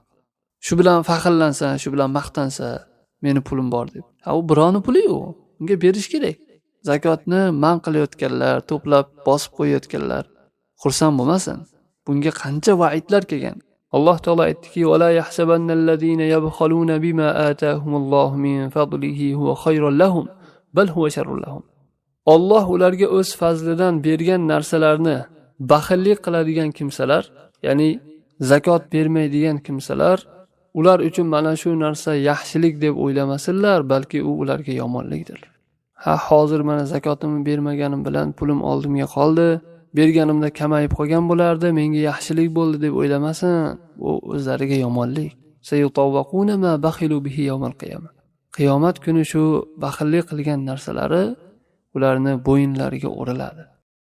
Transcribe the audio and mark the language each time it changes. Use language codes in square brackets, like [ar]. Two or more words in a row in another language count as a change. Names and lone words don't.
[uz] Shu bilan faxrlansa, shu bilan maqtansa, meni pulim bor deb. U birovning puli-ku, unga berish kerak. Zakotni man qilayotganlar, to'plab bosib qo'yayotganlar xursand bo'lmasin. Bunga qancha va'idlar kelgan. Alloh taolo aytdiki: [ar] "ولا يحسبن الذين يبخلون بما آتاهم الله من فضله هو خيرا لهم بل هو شر لهم." [uz] Alloh ularga o'z fazlidan bergan narsalarni baxillik qiladigan kimsalar, ya'ni zakot bermaydigan kimsalar, ular uchun mana shu narsa yaxshilik deb o'ylamasinlar, balki u ularga yomonlikdir. Hozir mana zakotimni bermaganim bilan pulim oldimga qoldi, berganimda kamayib qolgan bo'lardi, menga yaxshilik bo'ldi deb o'ylamasin, bu o'zlariga yomonlik. [ar] سيطوقون ما بخلوا به يوم القيامة. [uz] Qiyomat kuni shu baxillik qilgan narsalari ularni bo'yinlariga o'riladi.